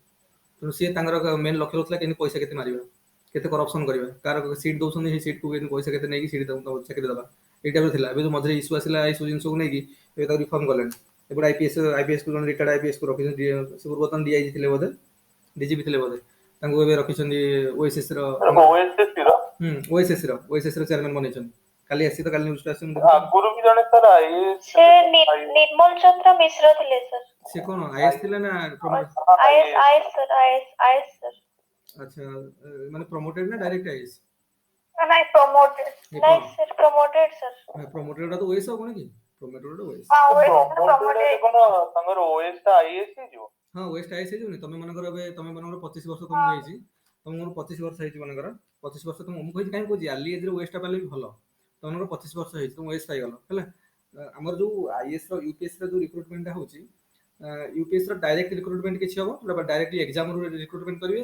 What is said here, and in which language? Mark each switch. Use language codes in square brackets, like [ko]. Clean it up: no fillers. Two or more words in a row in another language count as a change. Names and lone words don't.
[or] ତେଣୁ ସିଏ ତାଙ୍କର ମେନ୍ ଲକ୍ଷ୍ୟ ରହୁଥିଲା କେମିତି ପଇସା କେତେ ମାରିବା କେତେ କରପ୍ସନ୍ କରିବା କାହାର ସିଟ୍ ଦଉଛନ୍ତି ସେଇ ସିଟ୍କୁ କେମିତି ପଇସା କେତେ ନେଇକି ସିଟ୍ ଚାକିରି ଦେବା ଏଇ ଟାଇପ୍ର ଥିଲା ଏବେ ଯେଉଁ ମଝିରେ ଇସ୍ୟୁ ଆସିଲା ଏଇସବୁ ଜିନିଷକୁ ନେଇକି ଏବେ ତାକୁ ରିଫର୍ମ କଲେଣି ଏବେ IPSକୁ ଜଣେ ରିଟାୟାର୍ଡ IPSକୁ ରଖିଛନ୍ତି ସେ ପୂର୍ବତନ DIG ଥିଲେ ବୋଧେ DGP ଥିଲେ ବୋଧେ ତାଙ୍କୁ ଏବେ ରଖିଛନ୍ତି OSS ର ଚେୟାରମ୍ୟାନ୍ ବନେଇଛନ୍ତି କାଲି ଆସି ତ କାଲି ନ୍ୟୁଜଟା ଆସିଛି ଆଗରୁ ବି ଜଣେ ସାର୍ ସେ ନିର୍ମଳ ଚନ୍ଦ୍ର ମିଶ୍ର ଥିଲେ ସାର୍ ସେ କଣ ଆଇଏସ୍ ଥିଲା ନା ପ୍ରମୋଟ? [en] IS sir, IS sir. [or] ଆଚ୍ଛା ମାନେ ପ୍ରମୋଟେଡ ନା ଡାଇରେକ୍ଟ ଆଇଏସ୍? ନାଇଁ promoted, ଏ ନାଇଁ କଣ [en] sir promoted sir. [or] ପ୍ରମୋଟେଡ ଟା ତ ଓଏସ୍ ହବନି କି? ପ୍ରମୋଟେଡ ଓଏସ୍। ହଁ OS [en] promoted promoted. [or] କଣ ତାଙ୍କର OS ଟା IS ହେଇଯିବ? ହଁ ଓଏସ୍ ଆଇଏସ୍ ହେଇଯିବନି? ତମେ ମନେକର ଏବେ ତମେ ମନେକର 25 ବର୍ଷ ତମକୁ ହେଇଛି, ତମର 25 ବର୍ଷ ହେଇଛି ମନେକର 25 ବର୍ଷ ତମକୁ ମୁଁ କହିଛି କାହିଁ କହୁଛି [en] early ageରେ [or] ଓଏସ୍ ଟା ପାଇଲେ ବି ଭଲ। ତମର 25 ବର୍ଷ ହେଇଛି ତମ ଓଏସ୍ ପାଇଗଲ ହେଲା। ଆମର ଯୋଉ ଆଇଏସ୍ ର ୟୁପିଏସ୍ ର ଯୋଉ ରିକ୍ରୁଟମେଣ୍ଟ ଟା ହଉଛି, ୟୁପିଏସ୍ ର [en] direct recruitment [or] କିଛି ହବ, ଯୋଉଟା [en] directly exam [or] ରୁ ରିକ୍ରୁଟମେଣ୍ଟ କରିବେ।